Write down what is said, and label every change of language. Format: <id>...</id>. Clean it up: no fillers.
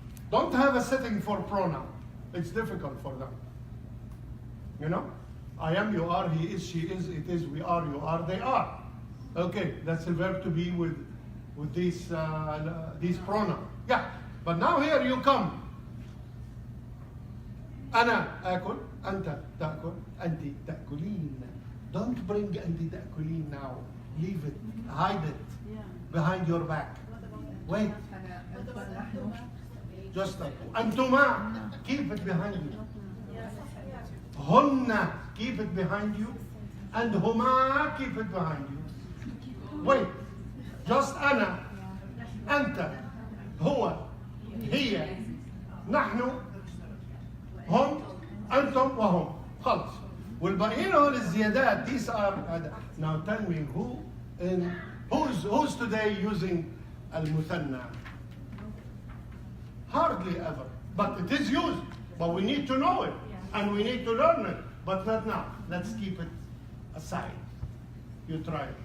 <en>Don't have a setting for pronoun. It's difficult for them. You know? I am, you are, he is, she is, it is, we are, you are, they are. Okay, that's a verb to be with these pronouns. Yeah, but now here you come.</en> <ar>أنا آكل, أنت تأكل, أنت تأكلين.</ar> <en>Don't bring</en> <ar>أنت تأكلين</ar> <en>now. Leave it, hide it behind your back. Wait. Just أنتما, keep it behind you. هن, keep it behind you. And هما, keep it behind you. Wait.</en> <ar>Just أنا, أنت, هو, هي, نحن, هم, أنتم, وهم. خلص. والباقيين هو الزيادات.</ar> <en>These are. Now tell me who's today using المثنى? Hardly ever. But it is used. But we need to know it. And we need to learn it. But not now. Let's keep it aside. You try it.</en>